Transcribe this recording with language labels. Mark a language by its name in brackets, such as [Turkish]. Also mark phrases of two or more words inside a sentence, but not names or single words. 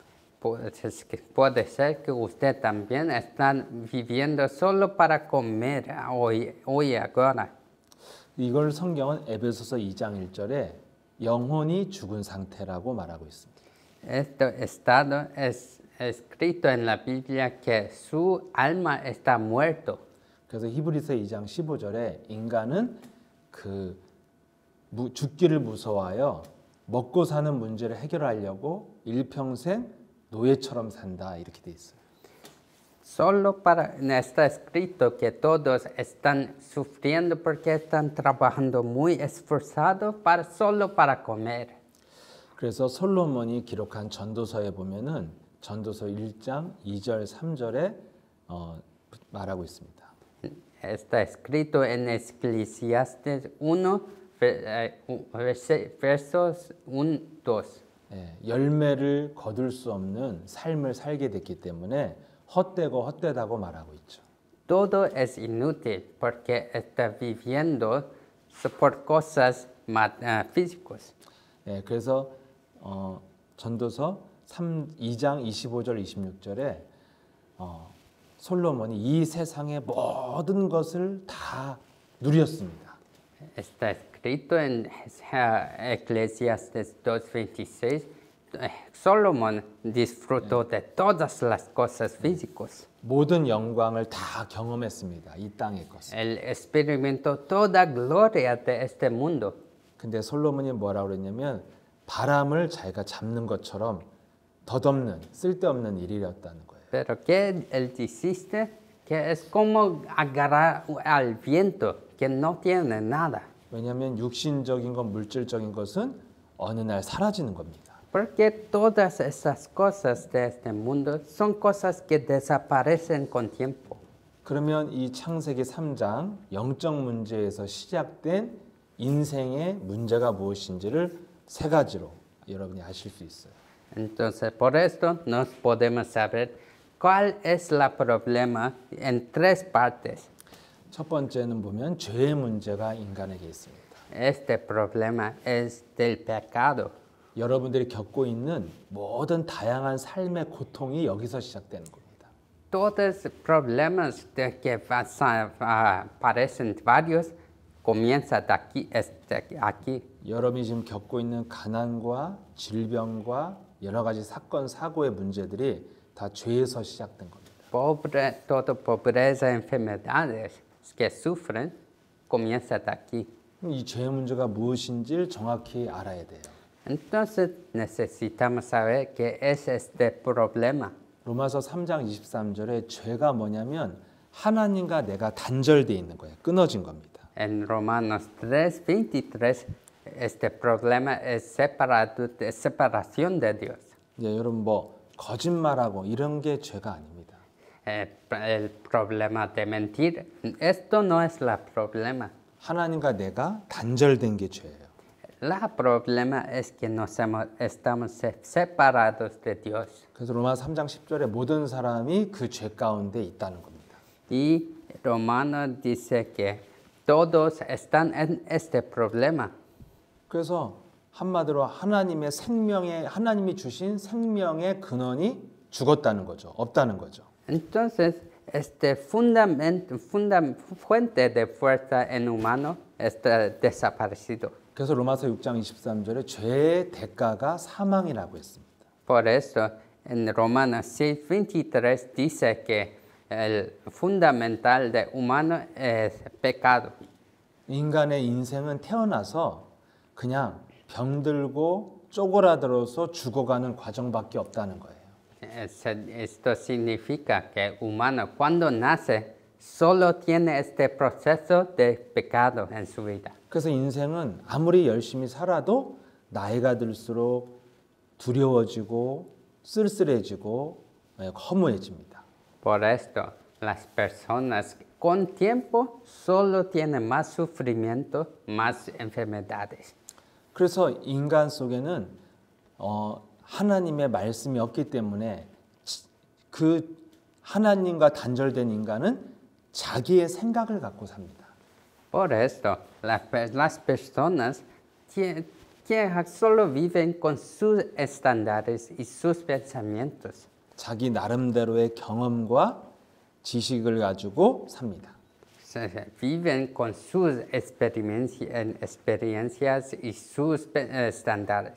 [Spanish] Puede ser que usted también está viviendo solo para comer hoy ahora. [Korean] 이걸 성경은 에베소서 2장 1절에 영혼이 죽은 상태라고 말하고 있습니다. [Spanish] Este estado es escrito en la Biblia que su alma está muerto. [Korean] 그래서 히브리서 2장 15절에 인간은 죽기를 무서워하여 먹고 사는 문제를 해결하려고 일평생 노예처럼 산다 이렇게 돼 있어요. [Spanish] Está escrito que todos están sufriendo porque están trabajando muy esforzado solo para comer. [Korean] 그래서 솔로몬이 기록한 전도서에 보면은 전도서 1장 2절 3절에 말하고 있습니다. [Spanish] Está escrito en Eclesiastes 1, versos 1, 2. [Korean] 열매를 거둘 수 없는 삶을 살게 됐기 때문에 헛되고 헛되다고 말하고 있죠. [Spanish] Todo es inútil porque está viviendo por cosas físicas. [Korean] 그래서 전도서 2장 25절 26절에 솔로몬이 이 세상의 모든 것을 다 누렸습니다. [Spanish] Está escrito en Eclesiastes 2:26, Solomon disfrutó de todas las cosas físicas. [Korean] 모든 영광을 다 경험했습니다. 이 땅의 것을. [Spanish] Él experimentó toda gloria de este mundo. [Korean] 근데 솔로몬이 뭐라고 그랬냐면 바람을 자기가 잡는 것처럼 덧없는 쓸데없는 일이었다는 거예요. [Spanish] Pero que él dijiste que es como agarrar al viento, que no tiene nada. [Korean] 왜냐하면 육신적인 것, 물질적인 것은 어느 날 사라지는 겁니다. [Spanish] Porque todas esas cosas de este mundo son cosas que desaparecen con tiempo. [Korean] 그러면 이 창세기 3장 영적 문제에서 시작된 인생의 문제가 무엇인지를 세 가지로 여러분이 아실 수 있어요. [Spanish] Entonces, por esto nos podemos saber cuál es el problema en tres partes. [Korean] 첫 번째는 보면 죄의 문제가 인간에게 있습니다. [Spanish] Este problema es del pecado. [Korean] 여러분들이 겪고 있는 모든 다양한 삶의 고통이 여기서 시작되는 겁니다. [Spanish] Todos los problemas de que aparecen varios comienza de aquí. [Korean] 여러분이 지금 겪고 있는 가난과 질병과 여러 가지 사건 사고의 문제들이 다 죄에서 시작된 겁니다. [Spanish] Toda pobreza, enfermedades que sufren comienza de aquí. [Korean] 이 죄의 문제가 무엇인지를 정확히 알아야 돼요. [Spanish] Entonces necesitamos saber qué es este problema. [Korean] 로마서 3장 23절에 죄가 뭐냐면 하나님과 내가 단절돼 있는 거예요. 끊어진 겁니다. [Spanish] En Romanos 3:23 este problema es separación de Dios. [Korean] 이제 여러분 뭐 거짓말하고 이런 게 죄가 아닙니다. [Spanish] El problema de mentir, esto no es el problema. [Korean] 하나님과 내가 단절된 게 죄예요. [Spanish] El problema es que estamos separados de Dios. [Korean] 그래서 로마서 3장 10절에 모든 사람이 그 죄 가운데 있다는 겁니다. [Spanish] Y Romano dice que todos están en este problema. [Korean] 그래서 한마디로 하나님이 주신 생명의 근원이 죽었다는 거죠. 없다는 거죠. [Spanish] Entonces, este fuente de fuerza en humano está desaparecido. [Korean] 그래서 로마서 6장 23절에 죄의 대가가 사망이라고 했습니다. [Spanish] Por eso, en Romanos 6:23 dice que el fundamental de humano es pecado. [Korean] 인간의 인생은 태어나서 그냥 병들고 쪼그라들어서 죽어가는 과정밖에 없다는 거예요. [Spanish] Esto significa que el humano cuando nace solo tiene este proceso de pecado en su vida. [Korean] 그래서 인생은 아무리 열심히 살아도 나이가 들수록 두려워지고 쓸쓸해지고 허무해집니다. [Spanish] Por esto, las personas con tiempo solo tienen más sufrimiento, más enfermedades. [Korean] 그래서 인간 속에는 하나님의 말씀이 없기 때문에 그 하나님과 단절된 인간은 자기의 생각을 갖고 삽니다. [Spanish] Por esto, las personas que solo viven con sus estándares y sus pensamientos. [Korean] 자기 나름대로의 경험과 지식을 가지고 삽니다. [Spanish] Viven con sus experiencias y sus estándares.